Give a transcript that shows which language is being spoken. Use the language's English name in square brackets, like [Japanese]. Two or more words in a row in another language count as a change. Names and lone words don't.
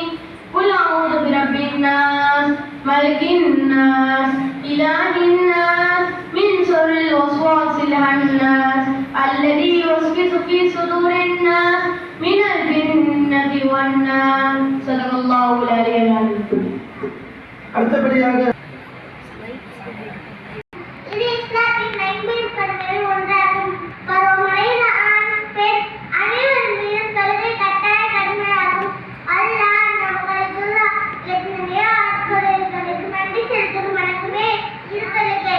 [Arabic] قل أعوذ برب الناس ملك الناس إله الناس من شر الوسواس الخناس الذي يوسوس في صدور الناس من الجنة والناس. صدق الله العلي العظيم. [Tamil] அடுத்தபடியாக இது இஸ்லாத்தின் ஐம்பெரும் கடமைகளில் ஒன்றாகும். பருவமடைந்த ஆண், பெண் அனைவர் மீதும் தொழுகை கட்டாய கடமையாகும். அல்லாஹ் நம்மளுக்குள்ள எத்தனையோ ஆட்களுக்கு நன்றி செலுத்தும் வணக்கமே இது தொழுகை.